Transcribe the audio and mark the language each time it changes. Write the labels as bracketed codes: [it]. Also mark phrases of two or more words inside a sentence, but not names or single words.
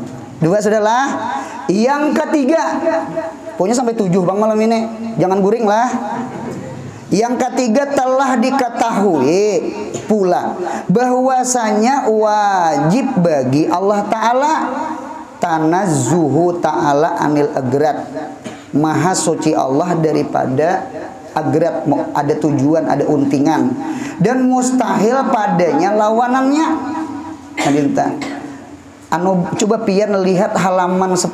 [id] Dua sudahlah. Yang ketiga. Pokoknya sampai 7 Bang malam ini. Jangan guring lah. Yang ketiga, telah diketahui pula bahwasanya wajib bagi Allah Ta'ala [ar] tanazzuhu ta'ala anil agrat, [id] maha suci Allah daripada agrat, ada tujuan, ada untingan, dan mustahil padanya lawanannya. Coba pian lihat halaman 10.